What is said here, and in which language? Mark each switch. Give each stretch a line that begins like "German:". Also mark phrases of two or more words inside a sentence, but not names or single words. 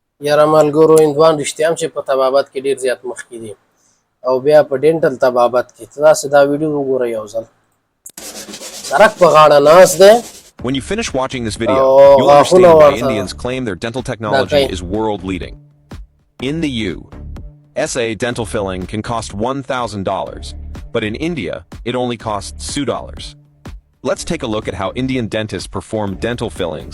Pashto: یاره ملګرو هندوان رښتیا هم چې په طبابت کې ډېر زیات مخکې دي او بیا په ډینټل طبابت کې تاسې دا ویډیو وګورئ یو ځل سرک په غاړه ناست دی.
English: When you finish watching this video, you'll understand why Indians claim their dental technology is world leading. In the USA, dental filling can cost $1,000, but in India, it only costs $2. Let's take a look at how Indian dentists perform dental fillings.